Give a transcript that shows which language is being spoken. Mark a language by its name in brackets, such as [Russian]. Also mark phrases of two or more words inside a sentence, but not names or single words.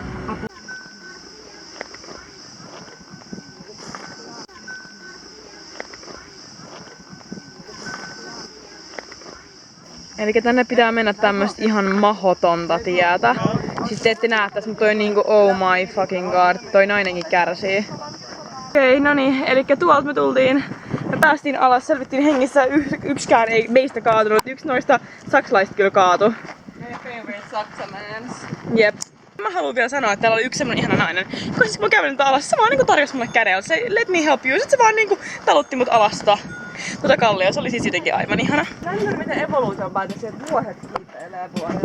[Finnish] Eli tänne pitää mennä tämmöstä ihan mahotonta tietä. Siis te ette näe tässä, mutta toi on niinku [English] oh my fucking god. [Finnish] Toi nainenkin kärsii. Okei, no niin, eli tuolta me tultiin. Me päästiin alas, selvittiin hengissä, yksikään ei meistä kaatunut. Yksi noista saksalaisista kyllä kaatu. Meidän favorite saksamans. Jep. Mä haluan vielä sanoa, että täällä oli yksi semmonen ihana nainen. Kun siis mä kävin nyt alas, se vaan niinku tarjosi mulle kädellä. [English] Se let me help you. [Finnish] Sitten se vaan niinku talutti mut alasta. Kallio, se oli siis jotenkin aivan ihana. Mä en ymmärrä, miten evoluutio on päätös, että vuohet kiipeilee vuorella.